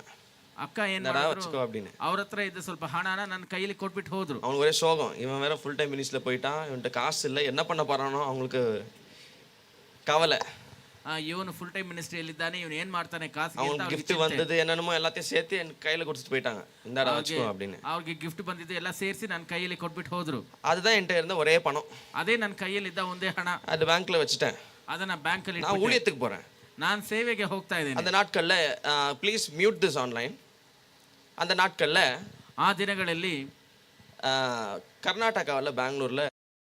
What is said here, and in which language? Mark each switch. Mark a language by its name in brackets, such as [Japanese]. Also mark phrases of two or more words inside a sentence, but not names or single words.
[Kannada] ಅಕ್ಕ ಏನ್ [Tamil] நடா [Kannada] ಮಾಡಿದ್ರು, [Tamil] வச்சுக்கோ அப்படின்னு. [Kannada] ಅವ್ರ ಹತ್ರ ಇದ್ದ ಸ್ವಲ್ಪ ಹಣನ ನನ್ನ ಕೈಯಲ್ಲಿ ಕೊಟ್ಬಿಟ್ಟು ಹೋದ್ರು. [Tamil] அவனுக்கு ஒரே சோகம், இவன் வேற [English] full time [Tamil] மினிஸ்ட்ரியில் போயிட்டான், இவன்கிட்ட காசு இல்லை, என்ன பண்ண போறானோ அவங்களுக்கு கவலை. [Kannada] ಇವನು [English] full time [Kannada] ಮಿನಿಸ್ಟ್ರಿಯಲ್ಲಿ ಇದ್ದಾನೆ, ಇವನು ಏನ್ ಮಾಡ್ತಾನೆ ಕಾಸಿಗೆ ಅಂತ [Tamil] அவனுக்கு [Kannada] ಅವ್ರಿಗೆ [Tamil] gift வந்தது என்னென்னமோ எல்லாத்தையும் சேர்த்து என் கையில கொடுத்துட்டு போயிட்டாங்க, இந்தாடா வச்சுக்கோ அப்படின்னு. [Kannada] ಅವ್ರಿಗೆ ಗಿಫ್ಟ್ ಬಂದಿದ್ದು ಎಲ್ಲ ಸೇರಿಸಿ ನನ್ನ ಕೈಯಲ್ಲಿ ಕೊಟ್ಬಿಟ್ಟು ಹೋದ್ರು. [Tamil] அதுதான் என்கிட்ட இருந்த ஒரே பணம். [Kannada] ಅದೇ ನನ್ನ ಕೈಯಲ್ಲಿ ಇದ್ದ ಒಂದೇ ಹಣ. [Tamil] அது பேங்க்ல வச்சுட்டேன். [Kannada] ಅದನ್ನ ಬ್ಯಾಂಕ್ ಅಲ್ಲಿ [Tamil] நான் ஊழியத்துக்கு போறேன். [Kannada] ನಾನು ಸೇವೆಗೆ ಹೋಗ್ತಾ ಇದ್ದೇನೆ. [Tamil] அந்த நாட்கள்ல [English] please mute this online. [Tamil] அந்த நாட்கள்ல [Kannada] ಆ ದಿನಗಳಲ್ಲಿ [Tamil] கர்நாடகாவில் பெங்களூர்ல